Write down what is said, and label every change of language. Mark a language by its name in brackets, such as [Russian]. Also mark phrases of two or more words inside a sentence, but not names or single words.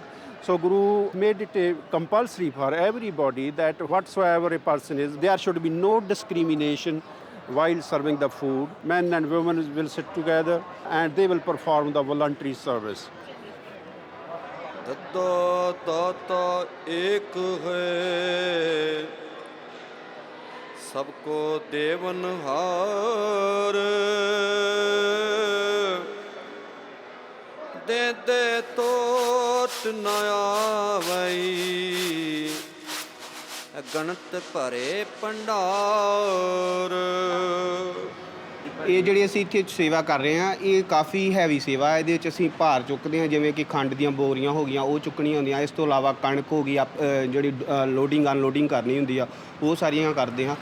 [English] So Guru made it compulsory for everybody that whatsoever a person is, there should be no discrimination while serving the food. Men and women will sit together and they will perform the voluntary service. [Punjabi] ਦਾਤਾ ਦਾਤਾ ਇਕ ਹੈ, ਸਭਕੋ ਦੇਵਣਹਾਰ, ਦੇ ਦੇ ਤੋਟ ਨ ਆਵੈ, ਗਣਤ ਭਰੇ ਭੰਡਾਰ। ਇਹ ਜਿਹੜੀ ਅਸੀਂ ਇੱਥੇ ਸੇਵਾ ਕਰ ਰਹੇ ਹਾਂ, ਇਹ ਕਾਫੀ ਹੈਵੀ ਸੇਵਾ ਹੈ। ਇਹਦੇ ਵਿੱਚ ਅਸੀਂ ਭਾਰ ਚੁੱਕਦੇ ਹਾਂ, ਜਿਵੇਂ ਕਿ ਖੰਡ ਦੀਆਂ ਬੋਰੀਆਂ ਹੋ ਗਈਆਂ, ਉਹ ਚੁੱਕਣੀਆਂ ਹੁੰਦੀਆਂ। ਇਸ ਤੋਂ ਇਲਾਵਾ ਕਣਕ ਹੋ ਗਈ, ਜਿਹੜੀ [English] loading unloading [Punjabi] ਕਰਨੀ ਹੁੰਦੀ ਆ, ਉਹ ਸਾਰੀਆਂ ਕਰਦੇ ਹਾਂ।